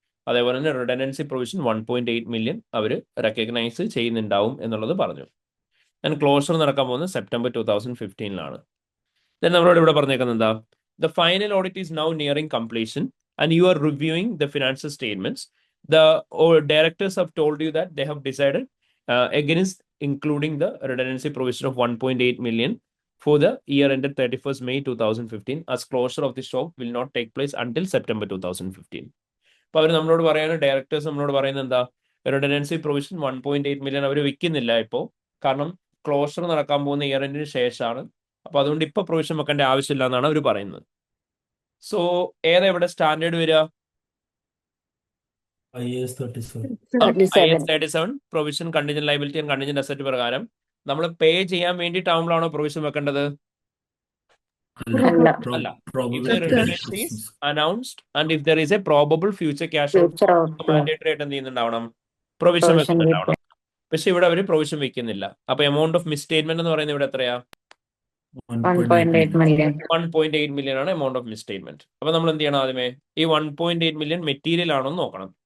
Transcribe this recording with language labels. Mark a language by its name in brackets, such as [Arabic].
[Malayalam] അതേപോലെ തന്നെ redundancy provision 1.8 million അവർ recognise ചെയ്യുന്നുണ്ടാവും എന്നുള്ളത് പറഞ്ഞു. ഞാൻ ക്ലോഷർ നടക്കാൻ പോകുന്നത് സെപ്റ്റംബർ 2015 ദെൻ നമ്മളോട് ഇവിടെ പറഞ്ഞേക്കുന്നത് എന്താ, [English] The final audit is now nearing completion and you are reviewing the financial statements. The directors have told you that they have decided against including the redundancy provision of 1.8 million for the year ended 31st May 2015, as closure of the shop will not take place until September 2015. [Malayalam] അപ്പോൾ അവർ നമ്മളോട് പറയുന്നത്, directors നമ്മളോട് പറയുന്നത് എന്താ, redundancy provision 1.8 million അവർ വിൽക്കുന്നില്ല ഇപ്പോൾ, കാരണം closure നടക്കാൻ പോകുന്ന ഇയർ എൻഡിന് ശേഷമാണ്. അപ്പോൾ അതുകൊണ്ട് ഇപ്പോൾ പ്രൊവിഷൻ വെക്കേണ്ട ആവശ്യമില്ല എന്നാണ് അവർ പറയുന്നത്. സോ ഏതാ ഇവിടെ സ്റ്റാൻഡേർഡ് വരിക? [English] IAS 37. [Malayalam] 37 provision contingent liability and contingent asset പ്രകാരം നമ്മൾ പേ ചെയ്യാൻ വേണ്ടിയിട്ടാവുമ്പോഴാണോ പ്രൊവിഷൻ വെക്കേണ്ടത്? അല്ല. അല്ല. [English] Probable If the redundancy is announced and if there is a probable future cash out, future outflow [Malayalam] mandatory ആയിട്ട് എന്ത് ചെയ്യുന്നുണ്ടാവണം? [English] provision provision [Malayalam] വെക്കുന്നുണ്ടാവണം. പക്ഷെ ഇവിടെ അവർ പ്രൊവിഷൻ വെക്കുന്നില്ല. അപ്പൊ എമൗണ്ട് ഓഫ് മിസ്സ്റ്റേറ്റ്മെന്റ് എന്ന് പറയുന്നത് ഇവിടെ എത്രയാ? [English] 1.8 million [Malayalam] 1.8 മില്യൺ ആണ് എമൗണ്ട് ഓഫ് മിസ്സ്റ്റേറ്റ്മെന്റ്. അപ്പൊ നമ്മൾ എന്ത് ചെയ്യണം? ആദ്യമേ ഈ 1.8 മില്യൺ മെറ്റീരിയൽ ആണോ എന്ന് നോക്കണം.